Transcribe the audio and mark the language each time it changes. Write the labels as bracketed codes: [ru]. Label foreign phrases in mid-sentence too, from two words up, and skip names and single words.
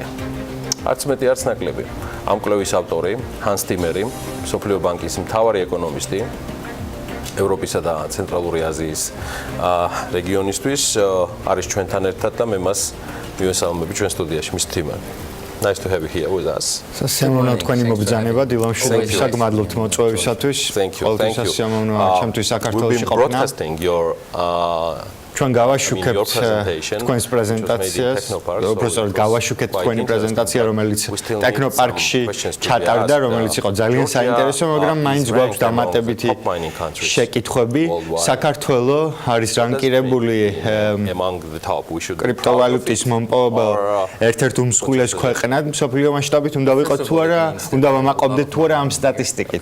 [ka] არც მეტი, არც ნაკლები. ამ კვლევის ავტორი ჰანს ტიმერი, მსოფლიო ბანკის მთავარი ეკონომისტი ევროპისა და ცენტრალური აზიის რეგიონისთვის არის ჩვენთან ერთად და მე მას მივესალმები ჩვენ სტუდიაში. მის თემად. [en] Nice to have you here with us. [ka] სასიამოვნოა თქვენი მობრძანება, დილა მშვიდობისა, გმადლობთ მოწვევისათვის. [en] Thank you. [ka] სასიამოვნოა ჩემთვის საქართველოში ყოფნა. [en] We've been broadcasting your [ka] ჩვენ გავაშუქებთ თქვენს პრეზენტაციას, უბრალოდ გავაშუქეთ თქვენი პრეზენტაცია, რომელიც ტექნოპარკში ჩატარდა, რომელიც იყო ძალიან საინტერესო, მაგრამ მაინც გვაქვს დამატებითი შეკითხვები. საქართველო არის რანკირებული კრიპტოვალუტის მომპოვება ერთ-ერთ უმსხვილეს ქვეყნად მსოფლიო მასშტაბით, უნდა ვიყოთ თუ არა, უნდა ვამაყობდეთ თუ არა ამ სტატისტიკით.